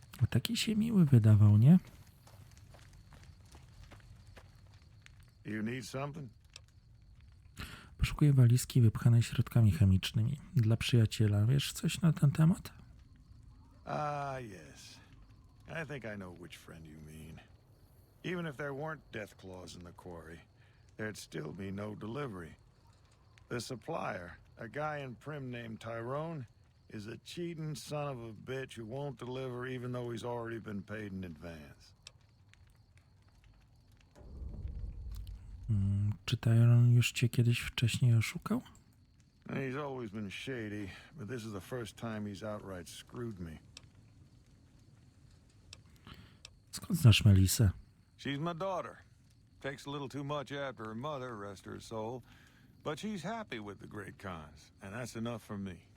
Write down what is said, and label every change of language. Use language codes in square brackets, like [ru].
[pl] Taki się miły wydawał, nie? [en] You need something? [pl] Poszukuję walizki wypchanej środkami chemicznymi. Dla przyjaciela. Wiesz coś na ten temat? [en] Ah, yes. I think I know which friend you mean. Even if there weren't death claws in the quarry, there'd still be no delivery. The supplier, a guy in Prim named Tyrone, is a cheating son of a bitch who won't deliver even though he's already been paid in advance. [pl] Czy Tyrone już cię kiedyś wcześniej oszukał? [en] He's always been shady, but this is the first time he's outright screwed me. [pl] Skąd znasz Melisę? [en] She's my daughter. Takes a little too much after her mother, rest her soul, but she's happy with the great Khans, and that's enough for me.